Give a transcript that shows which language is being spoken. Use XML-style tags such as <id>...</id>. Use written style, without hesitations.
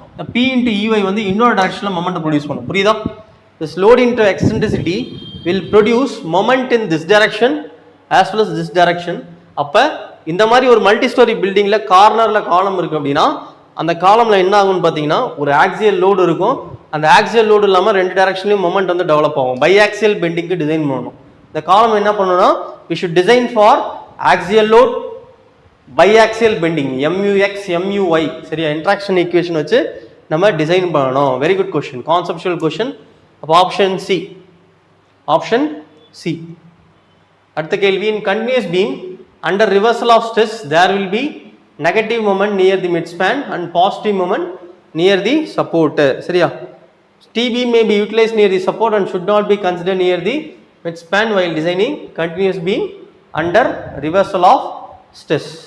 <ta>இந்த P into EY வந்து இன்னொரு டைரக்ஷனில் மொமெண்ட்டை ப்ரொடியூஸ் பண்ணும். புரியுதா?</ta> <en>This load into eccentricity will produce moment in this direction as well as this direction.</en> <ta>அப்போ இந்த மாதிரி ஒரு மல்டி ஸ்டோரி பில்டிங்கில் கார்னரில் காலம் இருக்குது அப்படின்னா அந்த காலமில் என்ன ஆகும்னு பார்த்தீங்கன்னா ஒரு ஆக்சியல் லோடு இருக்கும். அந்த ஆக்சியல் லோடு இல்லாமல் 2 டைரக்ஷன்லையும் மொமெண்ட் வந்து டெவலப் ஆகும். பை ஆக்சியல் பெண்டிங்க்கு டிசைன் பண்ணணும். இந்த காலம் என்ன பண்ணணும்னா</ta> <en>we should design for axial load, biaxial bending, MUX, MUY.</en> <ta>சரியா? இன்ட்ராக்ஷன் ஈக்குவேஷன் வச்சு நம்ம டிசைன் பண்ணணும்.</ta> <en>Very good question, conceptual question.</en> <ta>அப்போ ஆப்ஷன் சி. Option C. அடுத்த கேள்வி,</ta> <en>In continuous beam under reversal of stress there will be negative moment near the mid span and positive moment near the support.</en> <ta>சரியா?</ta> <en>TB may be utilized near the support and should not be considered near the mid span while designing continuous beam under reversal of stress.</en>